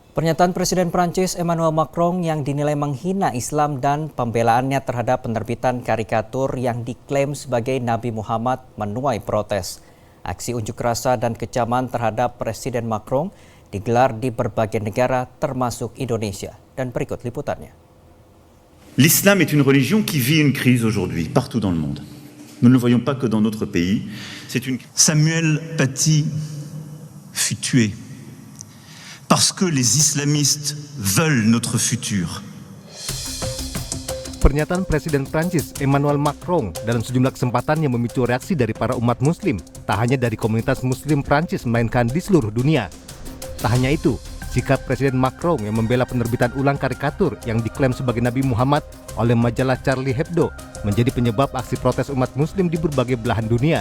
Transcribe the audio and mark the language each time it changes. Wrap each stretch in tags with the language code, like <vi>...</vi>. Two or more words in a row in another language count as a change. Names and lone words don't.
<id>Pernyataan Presiden Prancis Emmanuel Macron yang dinilai menghina Islam dan pembelaannya terhadap penerbitan karikatur yang diklaim sebagai Nabi Muhammad menuai protes. Aksi unjuk rasa dan kecaman terhadap Presiden Macron digelar di berbagai negara termasuk Indonesia. Dan berikut liputannya.</id> <fr>L'islam est une religion qui vit une crise aujourd'hui partout dans le monde. Nous ne le voyons pas que dans notre pays. Samuel Paty fut tué parce que les islamistes veulent notre futur.</fr> <id>Pernyataan Presiden Prancis Emmanuel Macron dalam sejumlah kesempatan yang memicu reaksi dari para umat muslim, tak hanya dari komunitas muslim Prancis melainkan di seluruh dunia. Tak hanya itu, sikap Presiden Macron yang membela penerbitan ulang karikatur yang diklaim sebagai Nabi Muhammad oleh majalah Charlie Hebdo menjadi penyebab aksi protes umat muslim di berbagai belahan dunia.</id>